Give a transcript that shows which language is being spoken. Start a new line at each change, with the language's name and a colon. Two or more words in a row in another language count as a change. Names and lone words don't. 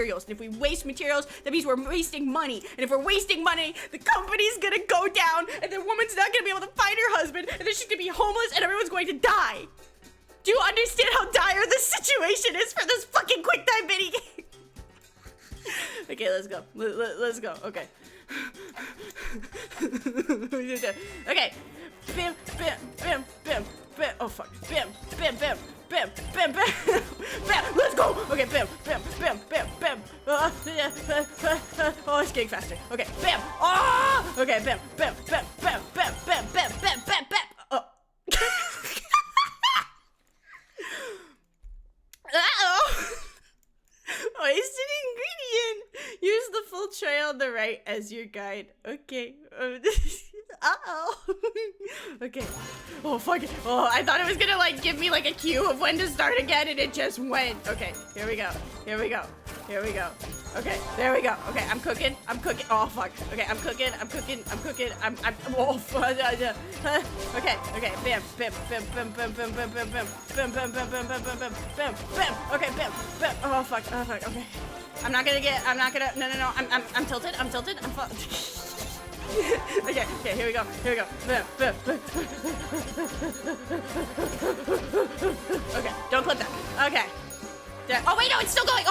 English: And if we waste materials, that means we're wasting money. And if we're wasting money, the company's gonna go down, and the woman's not gonna be able to find her husband, and then she's gonna be homeless, and everyone's going to die. Do you understand how dire this situation is for this fucking quick time mini game? Okay, let's go. Let's go. Okay. Okay. Bam, bam, bam, bam, bam. Oh fuck. Bam, bam, bam, bam, bam, bam, bam. Let's go. Okay, bam, bam, bam, bam, bam. Oh, it's getting faster. Okay, bam. Oh. Okay, bam, bam, bam, bam, bam, bam, bam, bam, bam, bam. Oh. Uh-oh. Wasted ingredient. Use the full tray on the right as your guide. Okay. Uh-oh. Okay. Oh, fuck it. Oh, I thought it was gonna, like, give me, like, a cue of when to start again, and it just went. Okay, here we go. Here we go. Here we go. Okay, there we go. Okay, I'm cooking. I'm cooking. Oh, fuck. Okay, I'm cooking. I'm cooking. I'm cooking. Oh, fuck. Okay, okay. Bam, bam, bam, bam, bam, bam, bam, bam, bam, bam, bam, bam, bam, bam, bam, bam, bam, bam. Okay, bam, bam. Oh, fuck. Oh, fuck. Okay. I'm not gonna. No. I'm tilted. I'm okay, here we go. Bam, bam, bam. Okay, don't clip that. Okay. There. Oh wait, no, it's still going.